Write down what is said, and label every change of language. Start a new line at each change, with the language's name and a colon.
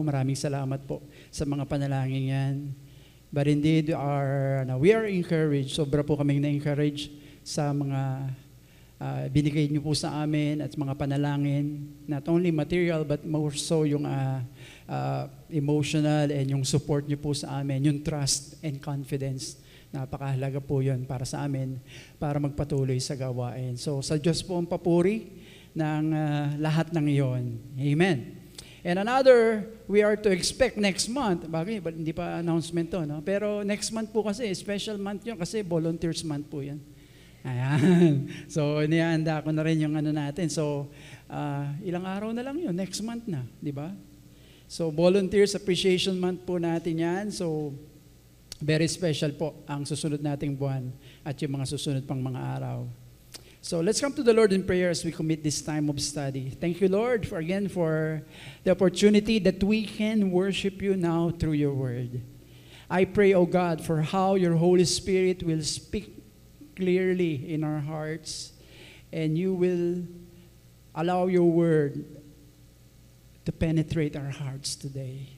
Filipino: Maraming salamat po sa mga panalangin yan.
English: But indeed, we are encouraged.
Filipino: Sobra po kaming na-encourage sa mga binigay niyo po sa amin at mga panalangin.
English: Not only material, but more so yung emotional and yung support
Filipino: niyo po sa amin,
English: yung trust and confidence.
Filipino: Napakahalaga po yun para sa amin, para magpatuloy sa gawain. So sa Diyos po ang papuri ng lahat ng iyon. Amen.
English: And another, we are to expect next month,
Filipino: bagay, hindi pa announcement to, no? Pero next month po kasi, special month yun kasi volunteers month po yan. Ayan. So inihanda ko na rin yung natin. So ilang araw na lang yun, next month na, di ba? So Volunteers Appreciation Month po natin yan. So very special po ang susunod nating buwan at yung mga susunod pang mga araw.
English: So let's come to the Lord in prayer as we commit this time of study. Thank you, Lord, for the opportunity that we can worship you now through your word. I pray, O God, for how your Holy Spirit will speak clearly in our hearts and you will allow your word to penetrate our hearts today.